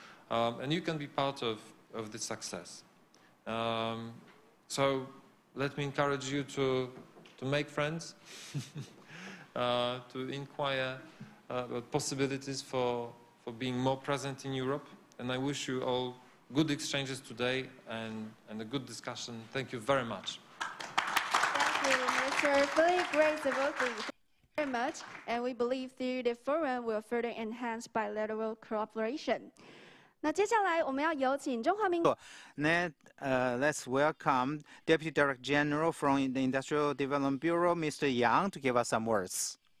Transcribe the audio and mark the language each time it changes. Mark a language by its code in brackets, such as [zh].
[en] And you can be part of this success. So let me encourage you to make friends, to inquire about possibilities for being more present in Europe. And I wish you all good exchanges today and a good discussion. Thank you very much. Thank you, Mr. Philip Grace. Thank you very much. And we believe through the forum will further enhance bilateral cooperation. [zh] 那接下来我们要有请中华民国。 [en] Let's welcome Deputy Director General from the Industrial Development Bureau, Mr. Yang, to give us some words.